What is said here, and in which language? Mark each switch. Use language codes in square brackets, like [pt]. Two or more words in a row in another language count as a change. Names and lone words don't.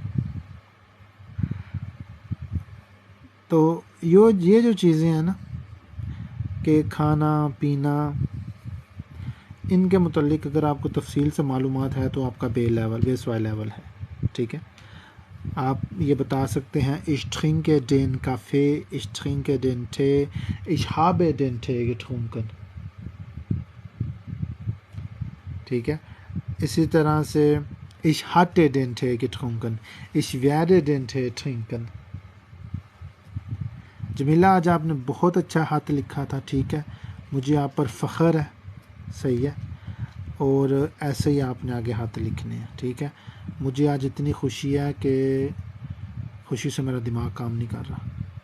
[ur] تو یہ جو چیزیں ہیں نا کہ کھانا پینا، ان کے متعلق اگر آپ کو تفصیل سے معلومات ہے تو آپ کا [de] B1 [ur] لیول ہے. ٹھیک ہے، آپ یہ بتا سکتے ہیں [de] ich trinke den Kaffee, ich trinke den Tee, ich habe den Tee getrunken। [ur] ٹھیک ہے، اسی طرح سے [de] ich hatte den Tee getrunken, ich werde den Tee trinken। [ur] جمیلہ، آج آپ نے بہت اچھا ہاتھ لکھا تھا، ٹھیک ہے، مجھے آپ پر فخر ہے، صحیح ہے، اور ایسے ہی آپ نے آگے ہاتھ لکھنے ہیں. ٹھیک ہے، مجھے آج اتنی خوشی ہے کہ خوشی سے میرا دماغ کام نہیں کر رہا.